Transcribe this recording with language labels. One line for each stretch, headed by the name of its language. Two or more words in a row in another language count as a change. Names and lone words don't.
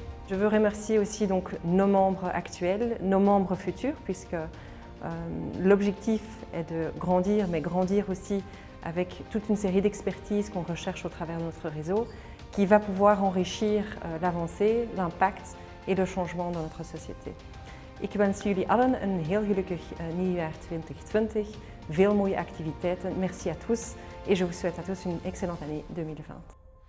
French: Je veux remercier aussi donc nos membres actuels, nos membres futurs, puisque l'objectif est de grandir, mais grandir aussi avec toute une série d'expertises qu'on recherche au travers de notre réseau, qui va pouvoir enrichir l'avancée, l'impact et le changement dans notre société.
Dutch: Ik wens jullie allen een heel gelukkig nieuwjaar 2020, veel mooie activiteiten.
French: Merci à tous et je vous souhaite à tous une excellente année 2020.